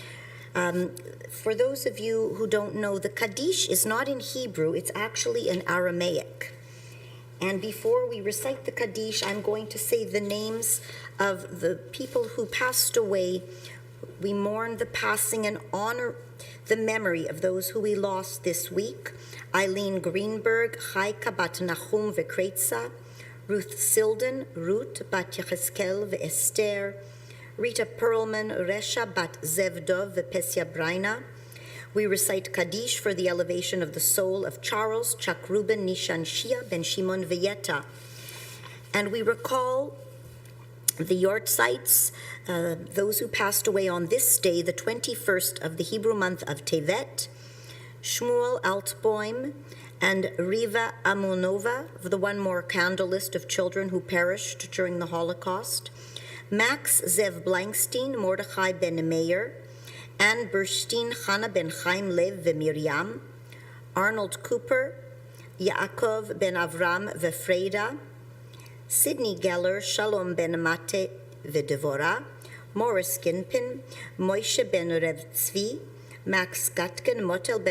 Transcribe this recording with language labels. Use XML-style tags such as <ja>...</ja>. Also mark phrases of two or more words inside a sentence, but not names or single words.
<en>For those of you who don't know, the Kaddish is not in Hebrew, it's actually in Aramaic. And before we recite the Kaddish, I'm going to say the names of the people who passed away. We mourn the passing and honor the memory of those who we lost this week. Eileen Greenberg, Chaika bat Nachum Vekretza, Ruth Silden, Ruth bat Yecheskel ve'Esther, Rita Perlman, Resha bat Zevdov ve'Pesia Braina. We recite Kaddish for the elevation of the soul of Charles, Chuck Rubin, Nishan Shia, Ben Shimon Veyeta. And we recall the Yortzites, those who passed away on this day, the 21st of the Hebrew month of Tevet, Shmuel Altboim, and Riva Amunova, the one more candle list of children who perished during the Holocaust, Max Zev Blankstein, Mordechai ben Meir, Anne Burstein, Chana ben Chaim Lev veMiriam, Arnold Cooper, Yaakov ben Avram veFreda, Sidney Geller, Shalom ben Mate veDevorah, Morris Ginpin, Moshe ben Rev Tzvi, Max Gatkin, Motel ben</en>